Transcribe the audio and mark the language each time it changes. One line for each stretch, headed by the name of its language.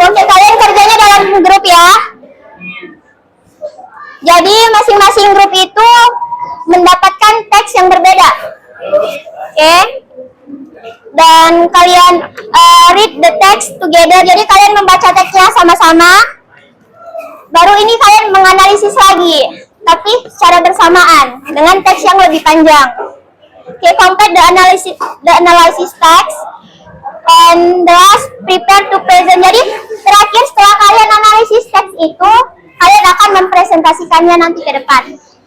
Indonesian: Oke, kalian kerjanya dalam grup ya. Jadi masing-masing grup itu mendapatkan teks yang berbeda. Oke.
English: Dan kalian read the text together.
Indonesian: Jadi kalian membaca teksnya sama-sama. Baru ini kalian menganalisis lagi, tapi secara bersamaan dengan teks yang lebih panjang.
English: Oke, complete the analysis text. And the last prepare to present.
Indonesian: Jadi terakhir setelah kalian analisis teks itu, kalian akan mempresentasikannya nanti ke depan.